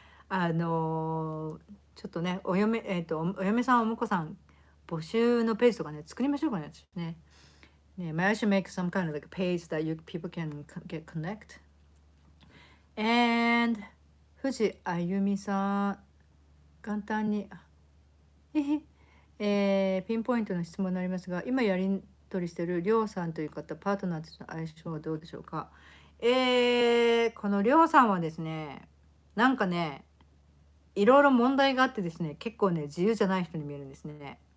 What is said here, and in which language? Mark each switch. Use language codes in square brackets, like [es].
[ja] ちょっとねお嫁さんお婿さん募集のページとかね作りましょうかね。 [en] Maybe I should make some kind of like a page that people can get connect. [ja] And 藤あゆみさん簡単にピンポイントの質問になりますが、今取りしてるりょうさんという方、パートナーとの相性はどうでしょうか。このりょうさんはですね、なんかね、いろいろ問題があってですね、結構ね、自由じゃない人に見えるんですね。